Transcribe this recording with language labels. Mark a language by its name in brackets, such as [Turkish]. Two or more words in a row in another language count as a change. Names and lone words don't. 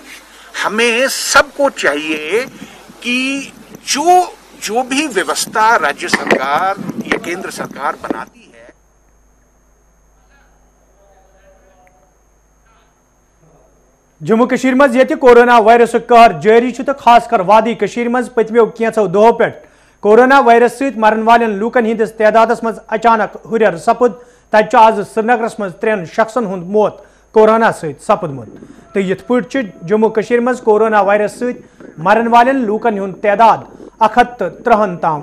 [Hindi] हमें सबको चाहिए कि जो भी व्यवस्था राज्य सरकार या केंद्र सरकार बनाती है, [Kashmiri] जम्मू कश्मीर मज ये [English] corona virus [Kashmiri] कहर जारी तो खासकर वादी कश्मीर मज पतमो कैंचो दो पे [English] corona virus [Kashmiri] सत मरन वालन लूकन हिंदिस तादादस मज अचानक हुरर सपुद तत आज श्रीनगरस मज 3 शख्सन हुंद मौत कोरोना सत सपुदमुत तो यथ पे जम्मू कश्मीर मज [English] corona virus [Kashmiri] सत मरन वालन लूकन हुंद तादाद 103 ताम